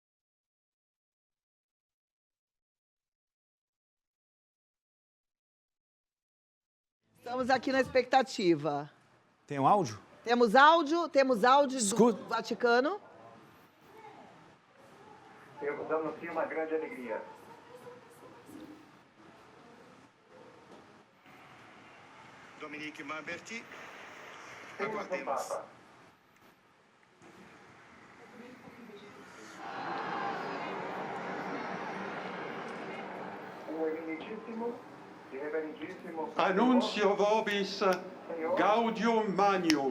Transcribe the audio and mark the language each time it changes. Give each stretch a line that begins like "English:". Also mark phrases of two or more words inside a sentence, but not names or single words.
Portuguese: Estamos aqui na expectativa. Tem um áudio? Temos áudio do Vaticano. Eu anuncio uma grande alegria. Dominique Lamberti, aguardemos. O eminentíssimo e reverendíssimo
Latin: Annuncio vobis Gaudium Magnum.